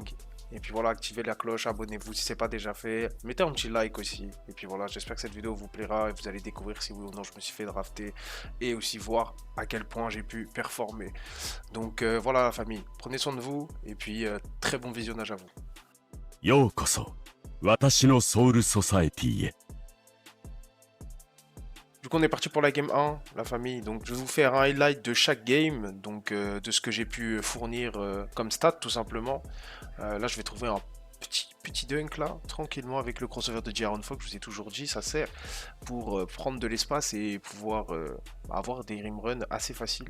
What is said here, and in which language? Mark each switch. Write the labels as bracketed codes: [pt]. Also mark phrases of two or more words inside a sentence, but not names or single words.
[fr] Et puis voilà, activez la cloche, abonnez-vous si ce n'est pas déjà fait. Mettez un petit like aussi. Et puis voilà, j'espère que cette vidéo vous plaira et vous allez découvrir si oui ou non je me suis fait drafter. Et aussi voir à quel point j'ai pu performer. Donc voilà la famille, prenez soin de vous et puis très bon visionnage à vous. [ja] ようこそ私のソウルソサエティへ [fr] Du coup, on est parti pour la game 1, la famille. Donc, je vais vous faire un highlight de chaque game, donc de ce que j'ai pu fournir comme stat, tout simplement. Là, je vais trouver un petit dunk là, tranquillement, avec le crossover de Jaren Fox. Je vous ai toujours dit, ça sert pour prendre de l'espace et pouvoir avoir des rimruns assez faciles.